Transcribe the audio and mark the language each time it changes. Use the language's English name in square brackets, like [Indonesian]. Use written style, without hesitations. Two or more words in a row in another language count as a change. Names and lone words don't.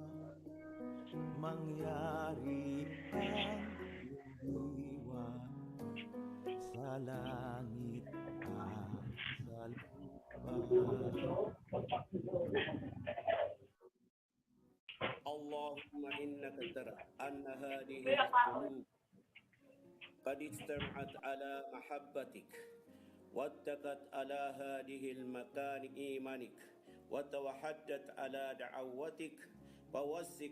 [Filipino] mangyari ang iyong diwa sa langit at sa lupa. [Arabic] اللهم إنك ترى أن هذه القلوب قد اجتمعت على محبتك واتقت على هذه المكان إيمانك وتوحدت على دعوتك فوثق